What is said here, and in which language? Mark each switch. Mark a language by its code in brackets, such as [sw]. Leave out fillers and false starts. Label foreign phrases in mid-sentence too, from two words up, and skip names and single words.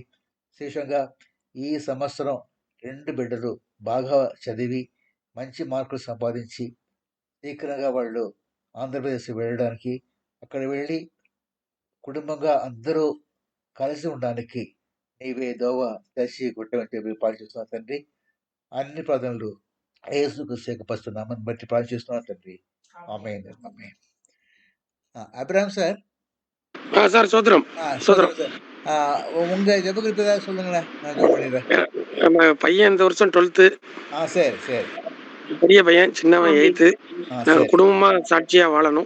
[te] విశేషంగా ఈ సంవత్సరం 2 బిడ్డలు బాగా చదివి మంచి మార్కులు సంపాదించి శీఘ్రంగా వాళ్ళు ఆంధ్రప్రదేశ్ వెళ్ళడానికి, అక్కడ వెళ్ళి కుటుంబంగా అందరూ కలిసి ఉండడానికి నీవే దోవ దర్శి కొట్టమని చెప్పి ప్రార్థిస్తున్నాను తండ్రి. అన్ని ప్రార్థనలు యేసుక్రీస్తు పరుస్తున్నామని బట్టి ప్రార్థిస్తున్నాను తండ్రి. ఆమేన్. ఆమేన్. [ta] அபிராம் சார். சார் சோத்திரம். சோத்திரம் சார். உங்க ஜெப குறிப்பு சொல்லுங்களேன், நான் ஜெபம் பண்ணிடுறேன். நம்ம பையன் இந்த வருஷம் 12th. சரி சரி. பெரிய பையன், சின்னவன் 8th. நாங்க குடும்பமா சாட்சியா வாழணும்.